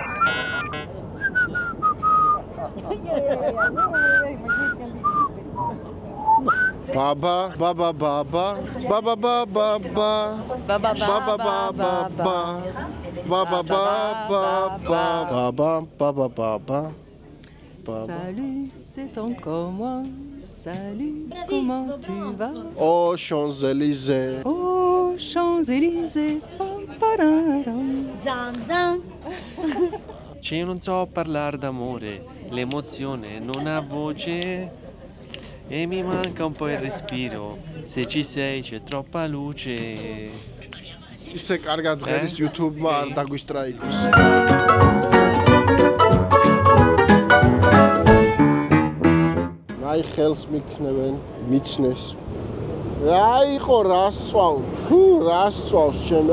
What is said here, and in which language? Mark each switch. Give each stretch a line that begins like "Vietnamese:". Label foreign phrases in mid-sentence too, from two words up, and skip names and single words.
French: Baba, baba, baba, baba, baba, baba, baba. Salut, c'est encore moi. Salut, comment tu vas? Aux Champs-Élysées. Aux Champs-Élysées. Zan zan.
Italian: Io non so parlare d'amore, l'emozione non ha voce e mi manca un po' il respiro. Se ci sei c'è troppa luce.
Georgian: ისე კარგად ღერის YouTube-მა არ დაგვისტრაიკოს. აი ხელს მიქნევენ, მიცნეს. რა იყო რას წვავ? ფუ, რას წვავს ჩემი?